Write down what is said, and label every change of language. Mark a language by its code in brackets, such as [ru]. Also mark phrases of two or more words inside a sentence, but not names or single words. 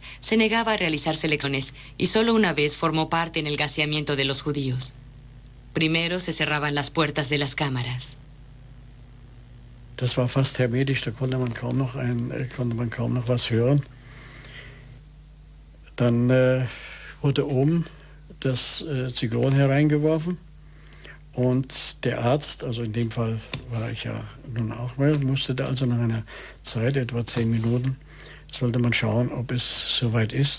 [es] Se negaba a realizar selecciones y solo una vez formó parte en el gaseamiento de los judíos. Primero se cerraban las puertas de las cámaras. [de] Das war fast hermetisch, da konnte man kaum noch was hören. Dann wurde oben das Zylon hereingeworfen. Und der Arzt, also in dem Fall war ich ja nun auch mal, musste da also nach einer Zeit, etwa 10 Minuten, sollte man schauen, ob es soweit ist.